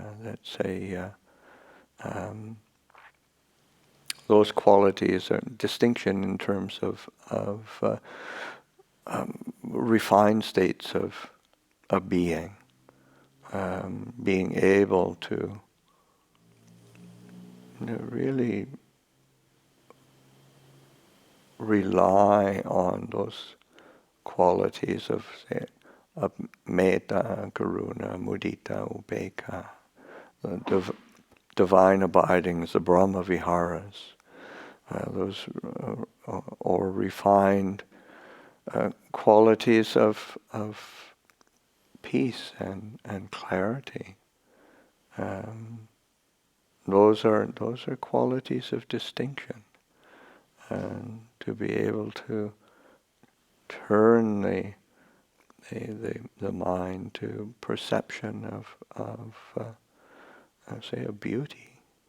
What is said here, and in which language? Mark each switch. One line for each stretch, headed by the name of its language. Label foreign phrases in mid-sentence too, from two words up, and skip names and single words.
English: That's those qualities are distinction in terms of refined states of being, being able to really rely on those qualities of, say, of
Pali: metta, karuna, mudita, upekkha,
English: the divine abidings, the
Pali: Brahma viharas,
English: those or refined qualities of peace and clarity. Those are qualities of distinction, and to be able to turn the mind to perception of say a beauty.